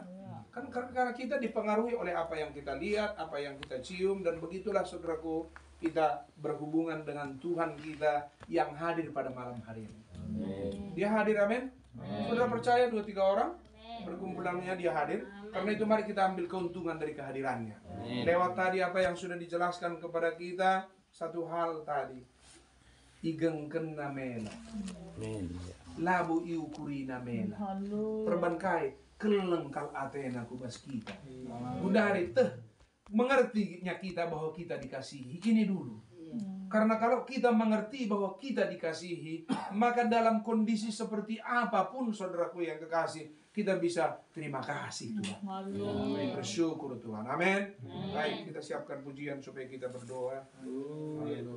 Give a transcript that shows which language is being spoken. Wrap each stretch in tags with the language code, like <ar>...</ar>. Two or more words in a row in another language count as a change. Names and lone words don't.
<id>Kan karena kita dipengaruhi oleh apa yang kita lihat, apa yang kita cium, dan begitulah saudaraku kita berhubungan dengan Tuhan kita yang hadir pada malam hari ini. Dia hadir, amin. Saudara percaya 2-3 orang berkumpulannya dia hadir. Karena itu mari kita ambil keuntungan dari kehadirannya. Lewat tadi apa yang sudah dijelaskan kepada kita, satu hal tadi,</id> <btx>igengken namela, labu iukuri namela, perbankai kelengkal atena kubas kita.</btx> <id>Gundari teh mengertinya kita bahwa kita dikasihi. Ini dulu. Karena kalau kita mengerti bahwa kita dikasihi, maka dalam kondisi seperti apapun saudaraku yang kekasih, kita bisa terima kasih Tuhan. Bersyukur Tuhan. Amin. Baik, kita siapkan pujian supaya kita berdoa.</id>